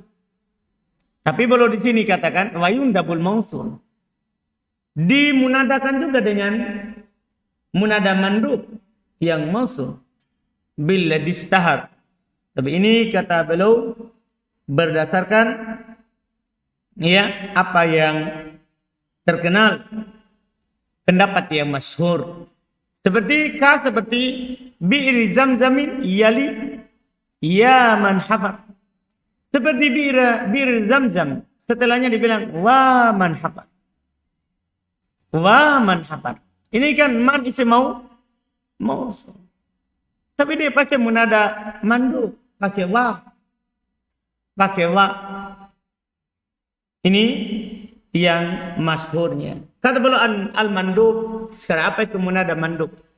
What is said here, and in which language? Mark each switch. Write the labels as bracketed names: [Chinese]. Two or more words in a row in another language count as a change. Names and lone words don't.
[Indonesian] Tapi beliau di sini katakan [Arabic] wa yundabul mausul, [Indonesian] dimunadakan juga dengan [Arabic] munada mandub [Indonesian] yang [Arabic] mausul billadhi ishtahar. [Indonesian] Tapi ini kata beliau berdasarkan ya apa yang terkenal, pendapat yang masyhur. [Arabic] Seperti bi'ri zamzamin yali ya man hafar. [Indonesian] Seperti bir zamzam, setelahnya dibilang [Arabic] wa man hafar. Wa man hafar. [Indonesian] Ini kan [Arabic] man isim mausul. [Indonesian] Tapi dia pakai [Arabic] munada mandub, [Indonesian] pakai wa. Pakai wa. Ini yang masyhurnya. Kata beliau al-mandub, sekarang apa itu [Arabic] munada mandub?